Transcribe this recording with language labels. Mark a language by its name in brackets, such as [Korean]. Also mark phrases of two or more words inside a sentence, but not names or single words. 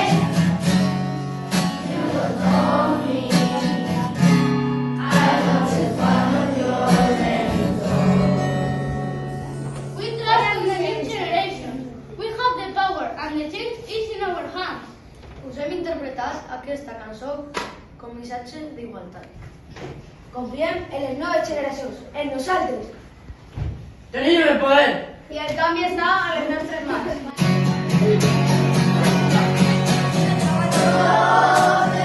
[English] You don't know me. I know just one of your many We trust in the new generation. We have the power and the change is in our hands. [Catalan] Us hem interpretat aquesta cançó com missatge d'igualtat. Confiem en les noves generacions, en nosaltres. Tenim el poder! I el canvi està a les nostres mans. Oh